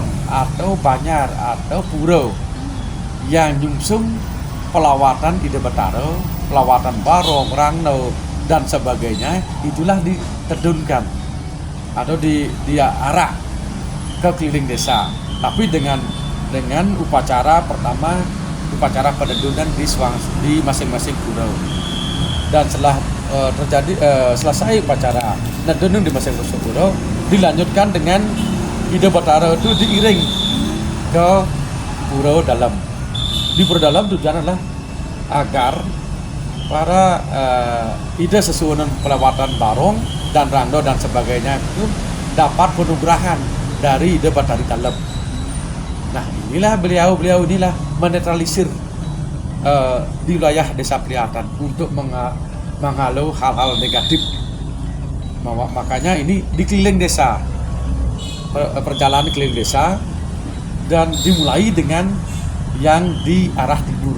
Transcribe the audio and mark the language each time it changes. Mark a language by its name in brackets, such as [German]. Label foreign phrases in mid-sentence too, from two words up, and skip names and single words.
[Indonesian] atau banyar atau puro yang nyungsung pelawatan Ide Betaro, pelawatan Barong, Rangno dan sebagainya, itulah ditedunkan atau diarak ke keliling desa, tapi dengan upacara pertama, upacara penedunan di masing-masing puro. Dan setelah selesai upacara nedunung di masing-masing puro, dilanjutkan dengan Ide Betaro itu diiring ke puro dalam. Di puro dalam tujuan adalah agar para ide sesuunan pelawatan Barong dan Rangdo dan sebagainya itu dapat penugrahan dari Ide Betari dalam. Nah, inilah beliau inilah menetralisir di wilayah Desa Priatan untuk menghalau hal-hal negatif. Makanya ini di keliling desa, perjalanan keliling desa, dan dimulai dengan yang di arah timur.